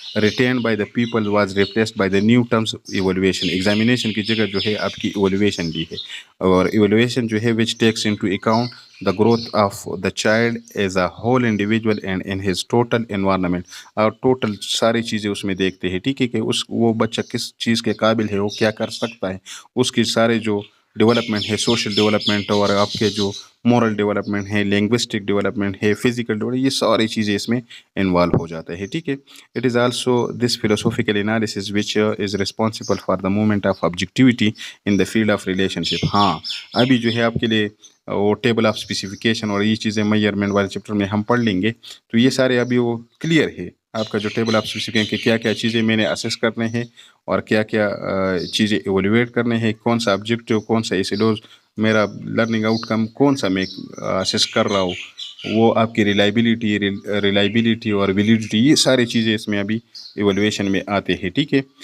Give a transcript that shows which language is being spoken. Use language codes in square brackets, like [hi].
[en] retained by the people was replaced by the new terms evaluation, [ur] examination کی جگہ جو ہے آپ کی ایویلویشن لی ہے, اور ایویلویشن جو ہے [en] which takes into account the growth of the child as a whole individual and in his total environment, [ur] اور ٹوٹل ساری چیزیں اس میں دیکھتے ہیں, ٹھیک ہے, کہ وہ بچہ کس چیز کے قابل ہے, وہ کیا کر سکتا ہے, اس کی سارے جو ڈیولپمنٹ ہے, سوشل ڈیولپمنٹ اور آپ کے جو مورل ڈیولپمنٹ ہے, لینگوسٹک ڈیولپمنٹ ہے, فزیکل ڈیولپمنٹ, یہ ساری چیزیں اس میں انوالو ہو جاتا ہے, ٹھیک ہے. [en] It is also this philosophical analysis which is responsible for the movement of objectivity in the field of relationship. [ur] ہاں ابھی جو ہے آپ کے لیے وہ ٹیبل آف اسپیسیفکیشن اور یہ چیزیں میئرمنٹ والے چیپٹر میں ہم پڑھ لیں گے, تو یہ سارے ابھی وہ کلیئر ہے آپ کا جو ٹیبل آف اسپیسیفکیشن کہ کیا کیا چیزیں میں نے اسیس کرنے ہیں اور کیا کیا چیزیں ایویلویٹ کرنے ہیں, کون سا آبجیکٹیو, کون سا ایسیڈوز, میرا لرننگ آؤٹ کم کون سا میں اسیس کر رہا ہوں, وہ آپ کی ریلائبلٹی اور ویلیڈیٹی, یہ ساری چیزیں اس میں ابھی ایویلویشن میں آتے ہیں, ٹھیک ہے.